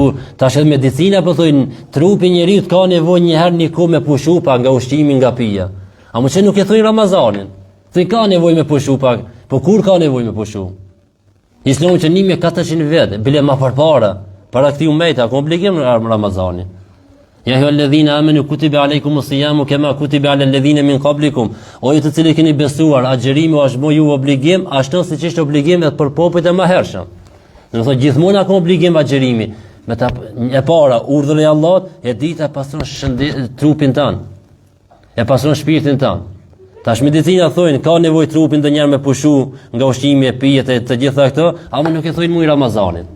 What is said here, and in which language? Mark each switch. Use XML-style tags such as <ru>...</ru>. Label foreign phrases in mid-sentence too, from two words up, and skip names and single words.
<sq>Tash edhe medicina po thojnë, trupi njeriu ka nevojë një herë një kohë me pushu pak nga ushqimi, nga pija. A më që nuk e thojnë Ramazanin. Ti ka nevojë me pushu pak, po kur ka nevojë me pushu? Islami që 1400 vjet, bile më përpara, para këtij ummeti, ka obligim Ramazanin.</sq> <ar>يا أيها الذين آمنوا كتب عليكم الصيام كما كتب على الذين من قبلكم.</ar> <sq>O ju të cilët keni besuar, agjerimi është më ju obligim, ashtu siç ishte obligim edhe për popujt e mëhershëm. Do të thotë gjithmonë ka obligim agjerimi. Me ta e para urdhën e Allahut, e dita pastron trupin tan. E pastron shpirtin tan. Tash medicina thonë ka nevojë trupin ndonjëherë me pushu nga ushqimi e pijet e të gjitha këto, ama nuk e thonë muj Ramazanit.</sq>